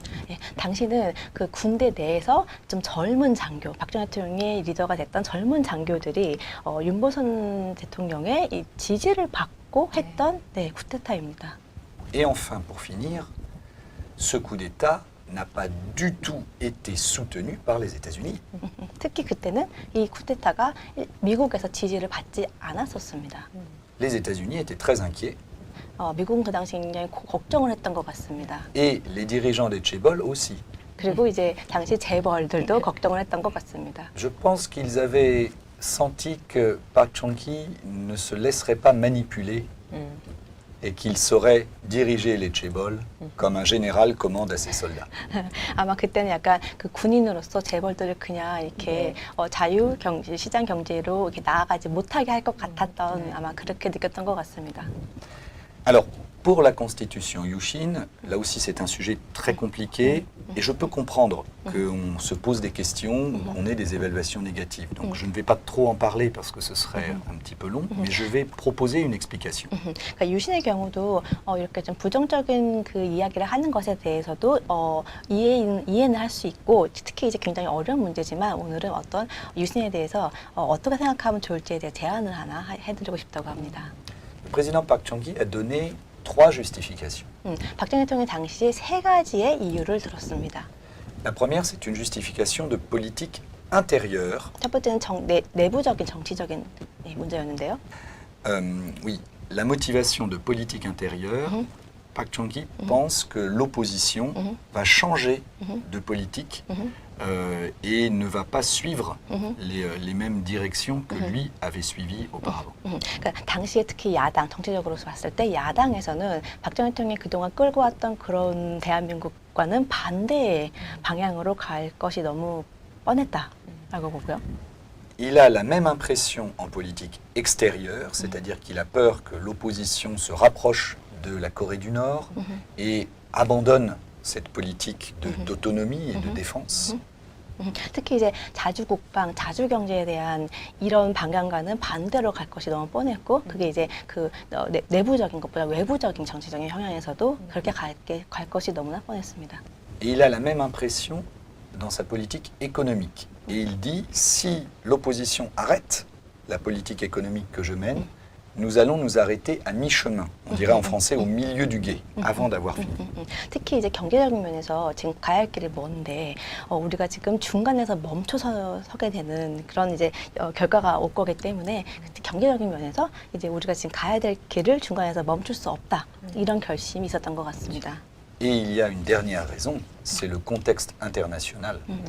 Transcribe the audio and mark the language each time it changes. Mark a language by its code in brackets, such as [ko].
[ko] 예, 당시는 그 군대 내에서 좀 젊은 장교, 박정희 대통령의 리더가 됐던 젊은 장교들이 윤보선 대통령의 이 지지를 받고 했던 쿠데타입니다. [fr] Et enfin, pour finir, ce coup d'État n'a pas du tout été soutenu par les États-Unis. [ko] 특히 그때는 이 쿠데타가 미국에서 지지를 받지 않았었습니다. [fr] Les États-Unis étaient très inquiets [ko] 미국은 그 당시 굉장히 걱정을 했던 것 같습니다. [fr] et les dirigeants des Chaebol aussi. [ko] 그리고 이제 당시 재벌들도 걱정을 했던 것 같습니다. [fr] Je pense qu'ils avaient senti que Park Chung-hee ne se laisserait pas manipuler et qu'il saurait diriger les Chaebol comme un général commande à ses soldats. [ko] 아마 그때는 약간 그 군인으로서 재벌들을 그냥 이렇게 자유 경제, 시장 경제로 이렇게 나아가지 못하게 할 것 같았던 아마 그렇게 느꼈던 것 같습니다. [fr] Alors, pour la constitution Yushin, là aussi c'est un sujet très compliqué et je peux comprendre qu'on se pose des questions ou qu'on ait des évaluations négatives. Donc je ne vais pas trop en parler parce que ce serait un petit peu long, mais je vais proposer une explication. [ko] 그러니까 유신의 경우도 이렇게 좀 부정적인 그 이야기를 하는 것에 대해서도 이해는 할 수 있고 특히 이제 굉장히 어려운 문제지만 오늘은 어떤 유신에 대해서 어떻게 생각하면 좋을지에 대해 제안을 하나 해드리고 싶다고 합니다. [fr] Le président Park Chung-hee a donné 3 justifications. [ko] 박정희 대통령이 당시에 3가지의 이유를 들었습니다. [fr] La première, c'est une justification de politique intérieure. [ko] 첫 번째는 내부적인 정치적인 문제였는데요. [fr] Oui, la motivation de politique intérieure. Park Chung-hee pense que l'opposition va changer de politique et ne va pas suivre les mêmes directions que lui avait suivies auparavant. [ko] 그러니까 당시에 특히 야당, 정치적으로 봤을 때 야당에서는 박정희 대통령이 그동안 끌고 왔던 그런 대한민국과는 반대의 방향으로 갈 것이 너무 뻔했다라고 보고요. [fr] Il a la même impression en politique extérieure, c'est-à-dire qu'il a peur que l'opposition se rapproche de la Corée du Nord et abandonne cette politique d'autonomie et de défense. [ko] 특히 이제 자주국방, 자주경제에 대한 이런 방향과는 반대로 갈 것이 너무 뻔했고 그게 이제 그 내부적인 것보다 외부적인 정치적인 형향에서도 그렇게 갈 것이 너무나 뻔했습니다. [fr] Et il a la même impression dans sa politique économique. Et il dit, si l'opposition arrête la politique économique que je mène, nous allons nous arrêter à mi-chemin. On dirait en français au milieu du gué, avant d'avoir fini. [ko] 특히 이제 경제적인 면에서 지금 가야 할 길이 먼데 우리가 지금 중간에서 멈춰서게 되는 그런 이제 결과가 올 거기 때문에 경제적인 면에서 이제 우리가 지금 가야 될 길을 중간에서 멈출 수 없다 이런 결심이 있었던 것 같습니다. [fr] Et il y a une dernière raison, c'est le contexte international.